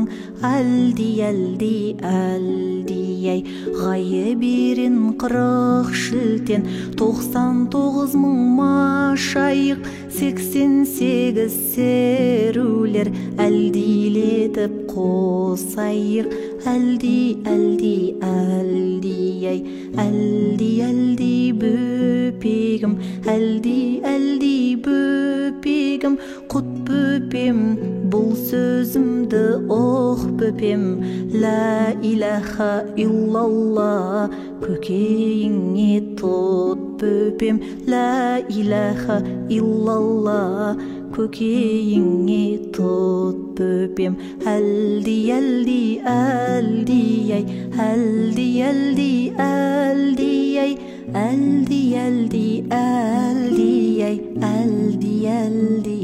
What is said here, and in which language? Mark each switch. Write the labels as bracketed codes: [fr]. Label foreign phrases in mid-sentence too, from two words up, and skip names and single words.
[kk] Әлди, әлди, әлди, ай, ғайберен 40 шілтен, 99 мың машайық, 88 серулер, әлдилетіп қосайық. Әлди, әлди, әлди, ай, әлди, әлди, бөпегім, әлди, әлди, бөпегім, құт бөпем, бұл сөзімді оқ бөпем. [ar] لا إله إلا الله, [kk] көкейіңе тұт бөпем. [ar] لا إله إلا الله, [kk] көкейіңе тұт бөпем. Әлди, әлди, әлди, ай, әлди, әлди, әлди, ай, әлди, әлди, әлди, ай, әлди, әлди.